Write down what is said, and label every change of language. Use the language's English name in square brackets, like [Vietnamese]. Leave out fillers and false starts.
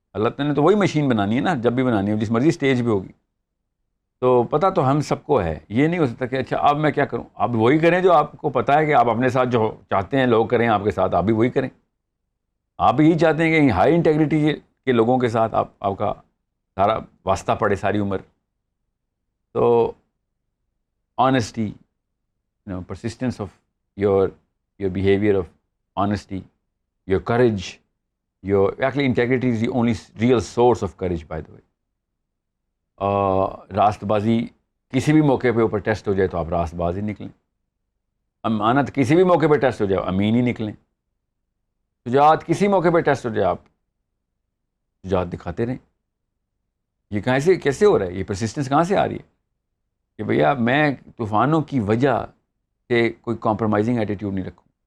[Urdu] اللہ تعالیٰ نے تو وہی مشین بنانی ہے نا، جب بھی بنانی ہے جس مرضی اسٹیج پہ ہوگی. تو پتہ تو ہم سب کو ہے، یہ نہیں ہو سکتا کہ اچھا اب میں کیا کروں. آپ وہی کریں جو آپ کو پتہ ہے کہ آپ اپنے ساتھ جو چاہتے ہیں لوگ کریں آپ کے ساتھ، آپ بھی وہی کریں. آپ یہی چاہتے ہیں کہ ہائی انٹیگریٹی کے لوگوں کے ساتھ آپ کا سارا واسطہ پڑے ساری عمر. [English] تو honesty, persistence of your behavior of honesty, your courage, actually integrity is the only real source of courage, by the way. [Urdu] راست بازی کسی بھی موقع پہ اوپر ٹیسٹ ہو جائے تو آپ راست باز ہی نکلیں. امانت کسی بھی موقع پہ ٹیسٹ ہو جائے امین ہی نکلیں. شجاعت کسی موقع پہ ٹیسٹ ہو جائے آپ شجاعت دکھاتے رہیں. یہ کیسے ہو رہا ہے؟ یہ پرسسٹنس کہاں سے آ رہی ہے کہ بھیا میں طوفانوں کی وجہ سے کوئی کمپرومائزنگ ایٹیٹیوڈ نہیں رکھوں.